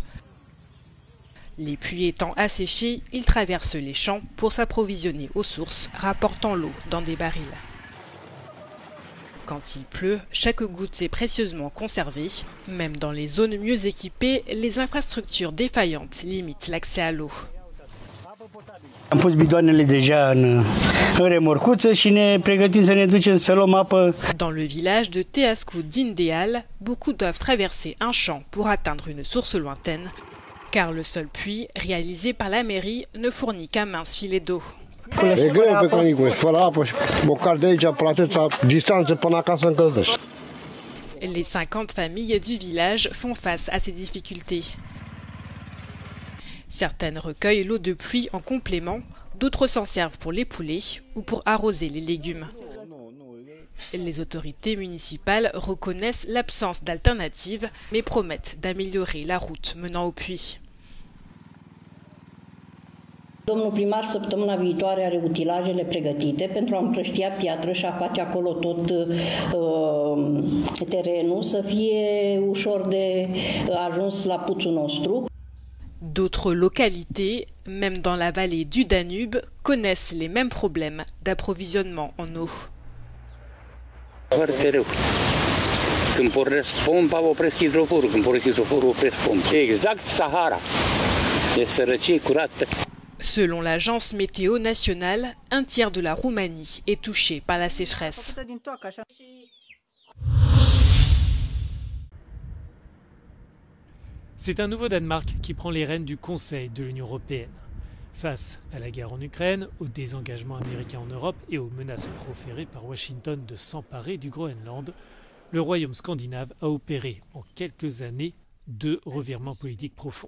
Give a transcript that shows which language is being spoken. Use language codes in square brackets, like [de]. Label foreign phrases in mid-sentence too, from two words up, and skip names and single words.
[fr] Les puits étant asséchés, ils traversent les champs pour s'approvisionner aux sources, rapportant l'eau dans des barils. Quand il pleut, chaque goutte est précieusement conservée. Même dans les zones mieux équipées, les infrastructures défaillantes limitent l'accès à l'eau. [ro] Am pus bidoanele deja în remorcuță și ne pregătim să ne ducem să luăm apă. [fr] Dans le village de Teascu d'Indeal, beaucoup doivent traverser un champ pour atteindre une source lointaine, car le seul puits, réalisé par la mairie, ne fournit qu'un mince filet d'eau. [ro] E greu pe canicule, fără apă și bocal de aici până atâta distanță până acasă încălzești. [fr] Les 50 familles du village font face à ces difficultés. Certaines recueillent l'eau de pluie en complément, d'autres s'en servent pour les poulets ou pour arroser les légumes. Les autorités municipales reconnaissent l'absence d'alternatives, mais promettent d'améliorer la route menant au puits. [ro] Domnul primar săptămâna viitoare are utilajele pregătite pentru a împrăștia piatră și a face acolo tot terenul să fie ușor de ajuns la puțul nostru. [fr] D'autres localités, même dans la vallée du Danube, connaissent les mêmes problèmes d'approvisionnement en eau. [ro] Foarte rău. Când pornesc pompa, opresc hidroforul. Când pornesc hidroforul, opresc pompa. Exact Sahara. E sărăcie curată. [fr] Selon l'agence météo nationale, un tiers de la Roumanie est touché par la sécheresse. C'est un nouveau Danemark qui prend les rênes du Conseil de l'Union européenne. Face à la guerre en Ukraine, au désengagement américain en Europe et aux menaces proférées par Washington de s'emparer du Groenland, le royaume scandinave a opéré en quelques années 2 revirements politiques profonds.